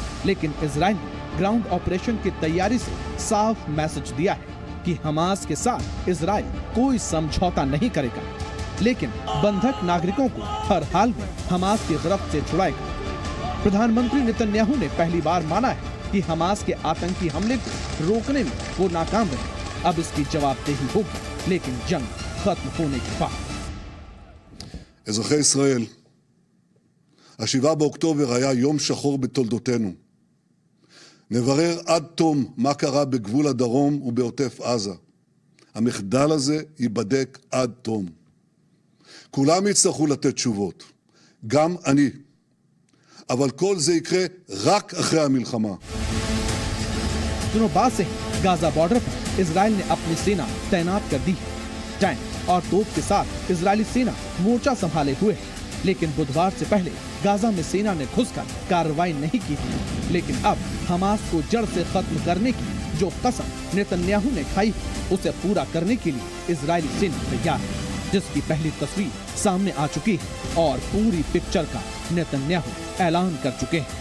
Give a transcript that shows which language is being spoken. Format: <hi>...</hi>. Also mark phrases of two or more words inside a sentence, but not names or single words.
<hi>लेकिन इजराइल ने</hi> <en>ground operation</en> <hi>की तैयारी से साफ मैसेज दिया है कि हमास के साथ इजराइल कोई समझौता नहीं करेगा, लेकिन बंधक नागरिकों को हर हाल में हमास की गिरफ्त से छुड़ाएगा। प्रधानमंत्री नेतन्याहू ने पहली बार माना है कि हमास के आतंकी हमले को रोकने में वो नाकाम रहे। अब इसकी जवाबदेही होगी, लेकिन जंग खत्म होने के बाद।</hi> <he>אזרחי ישראל, ה-7 באוקטובר היה יום שחור בתולדותינו. נברר עד תום מה קרה בגבול הדרום ובעוטף עזה. המחדל הזה ייבדק עד תום. כולם יצטרכו לתת תשובות, גם אני. אבל כל זה יקרה רק אחרי המלחמה.</he> <hi>दिनों बाद से गाजा बॉर्डर पर इजराइल ने अपनी सेना तैनात कर दी है। टैंक और तोप के साथ इजरायली सेना मोर्चा संभाले हुए है। लेकिन बुधवार से पहले गाजा में सेना ने घुसकर कार्रवाई नहीं की थी। लेकिन अब हमास को जड़ से खत्म करने की जो कसम नेतन्याहू ने खाई उसे पूरा करने के लिए इजरायली सेना तैयार है, जिसकी पहली तस्वीर सामने आ चुकी है और पूरी पिक्चर का नेतन्याहू ऐलान कर चुके हैं।</hi>